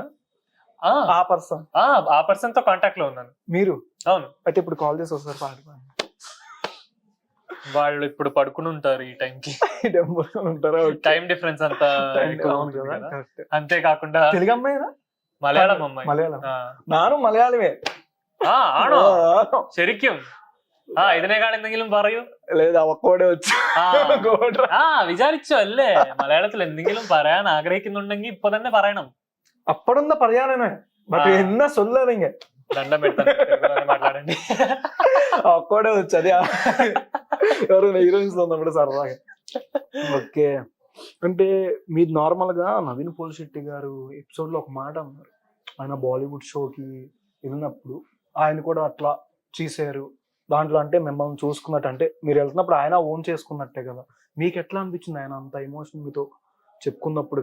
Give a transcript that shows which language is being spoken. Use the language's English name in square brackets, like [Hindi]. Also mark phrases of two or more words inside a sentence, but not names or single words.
[Telugu] ఆ పర్సన్ తో కాంటాక్ట్ లో ఉన్నాను. మీరు? అవును. అయితే ఇప్పుడు కాల్ చేసి ఒకసారి పాడుకోండి. వాళ్ళు ఇప్పుడు పడుకుని ఉంటారు ఈ టైంకి. టైం డిఫరెన్స్ అంతా అంతేకాకుండా తెలుగు అమ్మాయినా మలయాళం అమ్మాయి? మలయాళం. నాను മലയാളമേ. [Malayalam] ആണോ? ശരിക്കും? ഇതിനേക്കാൾ എന്തെങ്കിലും പറയൂ. [Telugu] లేదా ఒక్కడే వచ్చి [Malayalam] വിചാരിച്ചോ അല്ലേ? മലയാളത്തിൽ എന്തെങ്കിലും പറയാൻ ആഗ്രഹിക്കുന്നുണ്ടെങ്കിൽ ഇപ്പൊ തന്നെ പറയണം. [Telugu] అప్పుడుందా പറയാനേ, బట్ [Tamil] என்ன சொல்லதீங்க. [Telugu] దండం పెడతాను, మాట్లాడండి. ఒక్కడే వచ్చి అదే ఎవరైనా హీరోయిన్స్ లో ఉన్నప్పుడు సరదాగా. ఓకే, అంటే మీరు నార్మల్ గా నవీన్ పోలిశెట్టి గారు ఎపిసోడ్ లో ఒక మాట అన్నారు, ఆయన బాలీవుడ్ షోకి వెళ్ళినప్పుడు ఆయన కూడా అట్లా చేశారు దాంట్లో, అంటే మిమ్మల్ని చూసుకున్నట్టు, అంటే మీరు వెళ్తున్నప్పుడు ఆయన ఓన్ చేసుకున్నట్టే కదా, మీకు ఎట్లా అనిపించింది ఆయన అంత ఎమోషన్ మీతో చెప్పుకున్నప్పుడు?